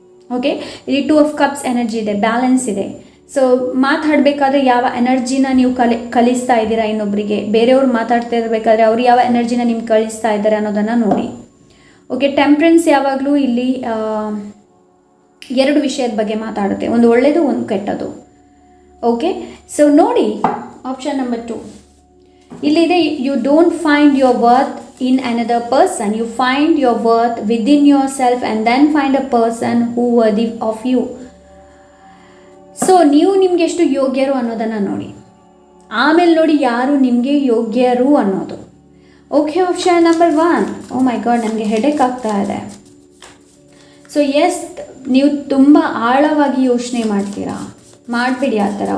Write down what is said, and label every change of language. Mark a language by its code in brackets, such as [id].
[kn] Okay, ಇಲ್ಲಿ 2 of cups energy ಇದೆ, balance ಇದೆ. ಸೊ ಮಾತಾಡಬೇಕಾದ್ರೆ ಯಾವ ಎನರ್ಜಿನ ನೀವು ಕಲಿಸ್ತಾ ಇದ್ದೀರಾ ಇನ್ನೊಬ್ಬರಿಗೆ, ಬೇರೆಯವ್ರು ಮಾತಾಡ್ತಾ ಇರಬೇಕಾದ್ರೆ ಅವ್ರು ಯಾವ ಎನರ್ಜಿನ ನಿಮ್ಗೆ ಕಳಿಸ್ತಾ ಇದ್ದಾರೆ ಅನ್ನೋದನ್ನು ನೋಡಿ. ಓಕೆ, ಟೆಂಪ್ರೆನ್ಸ್ ಯಾವಾಗಲೂ ಇಲ್ಲಿ 2 ವಿಷಯದ ಬಗ್ಗೆ ಮಾತಾಡುತ್ತೆ, ಒಂದು ಒಳ್ಳೆಯದು ಒಂದು ಕೆಟ್ಟದ್ದು. ಓಕೆ, ಸೊ ನೋಡಿ ಆಪ್ಷನ್ ನಂಬರ್ 2 ಇಲ್ಲಿದೆ. [en] You don't find your worth in another person, you find your worth within yourself and then find a person who worthy of you. [kn] So ನೀವು ನಿಮಗೆ ಎಷ್ಟು ಯೋಗ್ಯರು ಅನ್ನೋದನ್ನು ನೋಡಿ, ಆಮೇಲೆ ನೋಡಿ ಯಾರು ನಿಮಗೆ ಯೋಗ್ಯರು ಅನ್ನೋದು. Okay, option number 1. [en] oh my God, [kn] ನನಗೆ ಹೆಡೇಕ್ ಆಗ್ತಾ ಇದೆ. ಸೊ ಎಸ್, ನೀವು ತುಂಬ ಆಳವಾಗಿ ಯೋಚನೆ ಮಾಡ್ತೀರಾ, ಮಾಡಬೇಡಿ ಆ ಥರ.